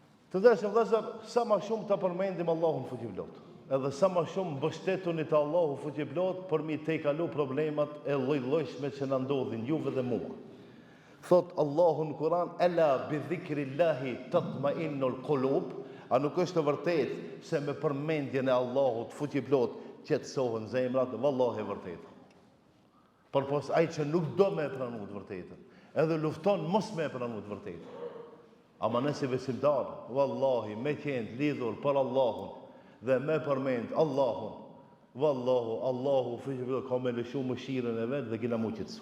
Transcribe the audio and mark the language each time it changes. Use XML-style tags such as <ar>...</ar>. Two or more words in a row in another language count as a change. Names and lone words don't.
<sq>Të ndershëm vëllezër, sa më shumë ta përmendim Allahun fuqiplot, edhe sa më shumë mbështetuni te Allahu fuqiplot për mi te kalu problemat e lloj-llojshme që na ndodhin juve dhe mua. Thot Allahu në Kur'an,</sq> <ar>"ألا بذكر الله تطمئن القلوب",</ar> <sq>a nuk është e vërtet se me përmendjen e Allahut fuqiplot qetësohen zemrat? Vallahi e vërtet. Por pos ai që nuk do me pranu të vërtetën, edhe lufton mos me pranu të vërtetën. Ama nëse besimtar, vallahi, me qenë lidhur për Allahun dhe me përmend Allahun, vallahu, Allahu fuqiplot ka me lëshu mëshirën e vet dhe kina mu qetësu.</sq>